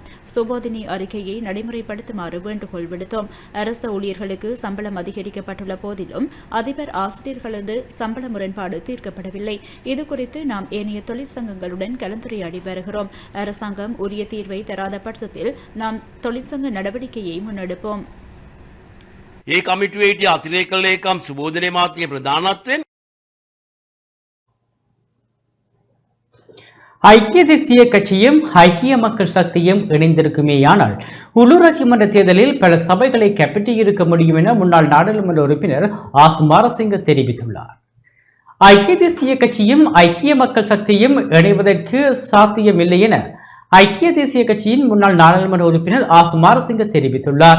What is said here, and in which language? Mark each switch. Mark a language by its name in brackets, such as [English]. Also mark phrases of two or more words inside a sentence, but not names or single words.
[Tamil] சுபோதினி அறிக்கையை நடைமுறைப்படுத்துமாறு வேண்டுகோள் விடுத்தோம். அரசு ஊழியர்களுக்கு சம்பளம் அதிகரிக்கப்பட்டுள்ள போதிலும் அதிபர் ஆசிரியர்களது சம்பள முரண்பாடு தீர்க்கப்படவில்லை. இதுகுறித்து நாம் ஏனைய தொழிற்சங்கங்களுடன் கலந்துரையாடி வருகிறோம். அரசாங்கம் உரிய தீர்வை தராத பட்சத்தில் நாம் தொழிற்சங்க நடவடிக்கையை முன்னெடுப்போம். [Sinhala] ඒ කමිටුවේ හිටිය අතිරේක ලේකම් සුබෝධනේ මාත්‍යේ ප්‍රධානත්වයෙන් [Tamil] ஐக்கிய தேசிய கட்சியும் ஐக்கிய மக்கள் சக்தியும் இணைந்திருக்குமேயானால் உள்ளூராட்சி மன்ற தேர்தலில் பல சபைகளை கைப்பற்றியிருக்க முடியும் என முன்னாள் நாடாளுமன்ற உறுப்பினர் ஆஸ் மாரசிங்க தெரிவித்துள்ளார். ஐக்கிய தேசிய கட்சியும் ஐக்கிய மக்கள் சக்தியும் இணைவதற்கு சாத்தியமில்லை என ஐக்கிய தேசிய கட்சியின் முன்னாள் நாடாளுமன்ற உறுப்பினர் ஆஸ் மாரசிங்க தெரிவித்துள்ளார்.